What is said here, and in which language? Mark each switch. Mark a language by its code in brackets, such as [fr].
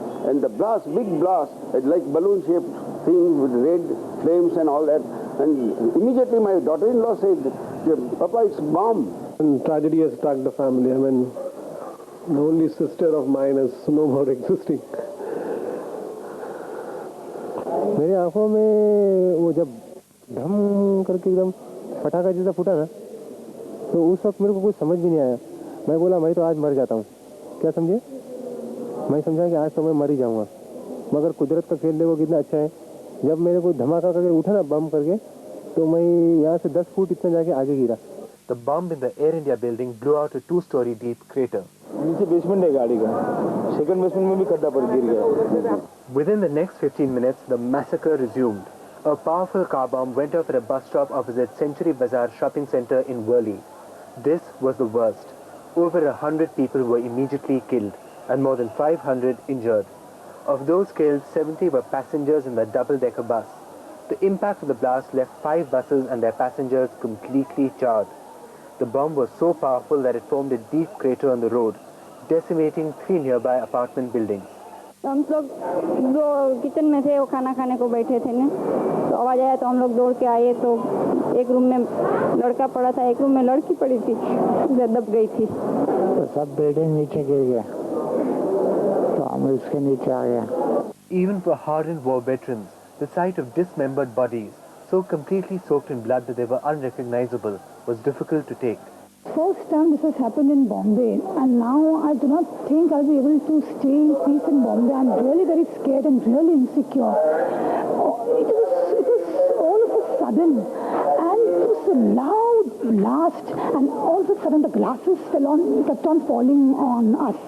[en] And the blast, big blast, like balloon-shaped thing with red flames and all that. And immediately my daughter-in-law said, Papa, it's bomb. And tragedy has struck the family. I mean, the only sister of mine is no more existing. [hi] मेरी आंखों में वो जब धम करके एकदम पटाखा जैसा फूटा ना, तो उस वक्त मेरे को कुछ समझ भी नहीं आया। मैं बोला मैं तो आज मर जाता हूँ, क्या समझे? मैं समझा कि आज तो मैं मर ही जाऊँगा, मगर कुदरत का खेल देखो कितना अच्छा है। जब मेरे को धमाका करके उठा ना बम करके, तो मैं यहाँ से 10 फुट इतना जाके आगे गिरा। [en] The bomb in the Air India building blew out a 2-story deep crater. [hi] नीचे बेसमेंट है गाड़ी का, सेकंड बेसमेंट में भी खड्डा पर गिर गया। [en] Within the next 15 minutes, the massacre resumed. A powerful car bomb went off at a bus stop opposite Century Bazaar shopping center in Worli. This was the worst. Over 100 people were immediately killed and more than 500 injured. Of those killed, 70 were passengers in the double-decker bus. The impact of the blast left 5 buses and their passengers completely charred. The bomb was so powerful that it formed a deep crater on the road, decimating 3 nearby apartment buildings. [hi] हम लोग जो kitchen में थे वो खाना खाने को बैठे थे ना, तो आवाज़ आया तो हम लोग दौड़ के आए, तो एक रूम में लड़का पड़ा था, एक रूम में लड़की पड़ी थी, दब गई थी। तो सब बिल्डिंग नीचे गिर गया, तो हम उसके नीचे आ गए। [en] Even for hardened war veterans, the sight of dismembered bodies, so completely soaked in blood that they were unrecognizable, was difficult to take. First time this has happened in Bombay, and now I do not think I'll be able to stay in peace in Bombay. I'm really very scared and really insecure. It was all of a sudden, and it was a loud blast, and all of a sudden the glasses kept on falling on us.